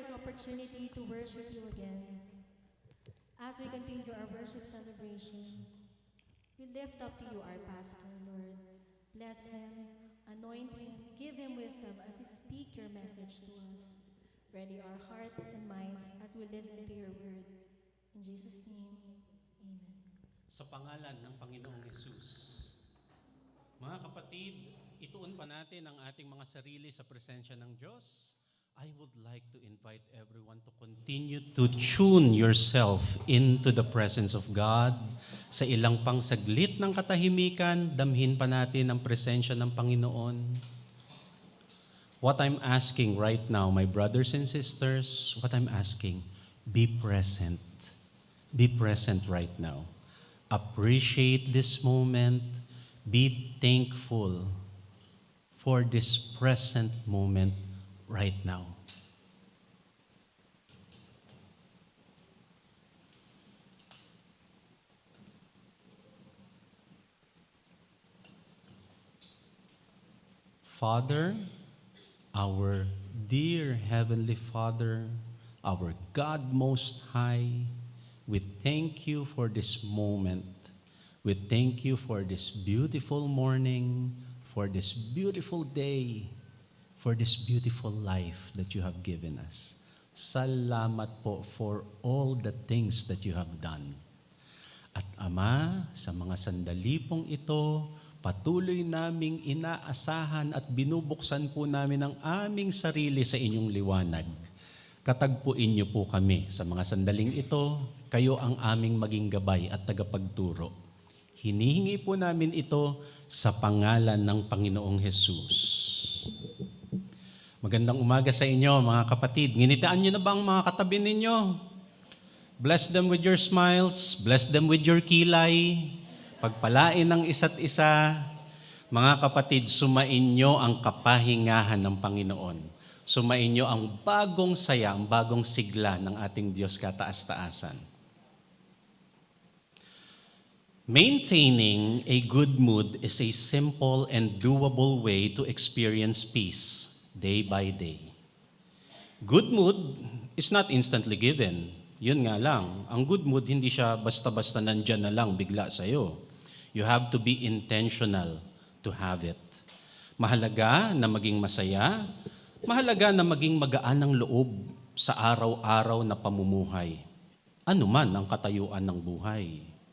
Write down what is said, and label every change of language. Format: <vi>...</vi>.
<en>opportunity to worship you again. As we continue our worship celebration, we lift up to you our pastor, Lord. Bless him, anoint him, give him wisdom as he speak your message to us. Ready our hearts and minds as we listen to your word. In Jesus' name, amen.</en> <tl>Sa pangalan ng Panginoong Hesus. Mga kapatid, ituon pa natin ang ating mga sarili sa presensya ng Diyos.</tl> <en>I would like to invite everyone to continue to tune yourself into the presence of God.</en> <tl>Sa ilang pang saglit ng katahimikan, damhin pa natin ang presensya ng Panginoon.</tl> <en>What I'm asking right now, my brothers and sisters, what I'm asking, be present. Be present right now. Appreciate this moment. Be thankful for this present moment right now. Father, our dear Heavenly Father, our God Most High, we thank you for this moment. We thank you for this beautiful morning, for this beautiful day, for this beautiful life that you have given us.</en> <tl>Salamat po</tl> <en>for all the things that you have done.</en> <tl>At Ama, sa mga sandali pong ito, patuloy naming inaasahan at binubuksan po namin ang aming sarili sa inyong liwanag. Katagpuin niyo po kami sa mga sandaling ito, kayo ang aming maging gabay at tagapagturo. Hinihingi po namin ito sa pangalan ng Panginoong Hesus. Magandang umaga sa inyo, mga kapatid. Nginitaan niyo na ba ang mga katabi ninyo?</tl> <en>Bless them with your smiles, bless them with your kilay,</en> <tl>pagpalain ng isa't isa. Mga kapatid, sumain niyo ang kapahingahan ng Panginoon. Sumain niyo ang bagong saya, ang bagong sigla ng ating Diyos kataas-taasan.</tl> <en>Maintaining a good mood is a simple and doable way to experience peace day by day. Good mood is not instantly given.</en> <tl>Yun nga lang, ang good mood hindi siya basta-basta nandyan na lang bigla sa'yo.</tl> <en>You have to be intentional to have it.</en> <tl>Mahalaga na maging masaya, mahalaga na maging magaan ang loob sa araw-araw na pamumuhay. Ano man ang katayuan ng buhay.</tl>